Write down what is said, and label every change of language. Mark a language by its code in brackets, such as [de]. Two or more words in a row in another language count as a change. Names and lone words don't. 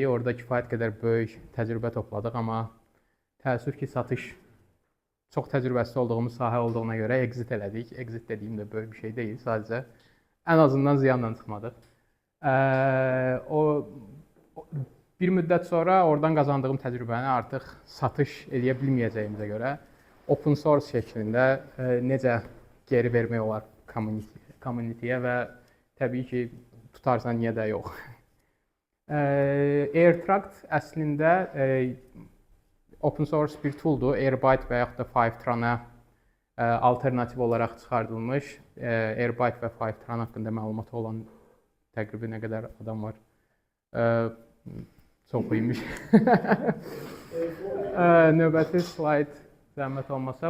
[az] Orada kifayət qədər böyük təcrübə topladıq, amma təəssüf ki, satış çox təcrübəsiz olduğumuz sahə olduğuna görə exit elədik. Exit dediyim də böyük bir şey deyil, sadəcə ən azından ziyanla çıxmadıq. Bir müddət sonra oradan qazandığım təcrübəni artıq satış edə bilməyəcəyimizə görə [en] open source [az] şəklində necə geri vermək olar community-yə və təbii ki, tutarsa niyə də yox. AirTract əslində [en] open source [az] bir tooldur. Airbyte və yaxud da Fivetran-a alternativ olaraq çıxardılmış. Airbyte və Fivetran haqqında məlumatı olan təqribən nə qədər adam var? Çox imiş. Növbəti slayd zəhmət olmasa.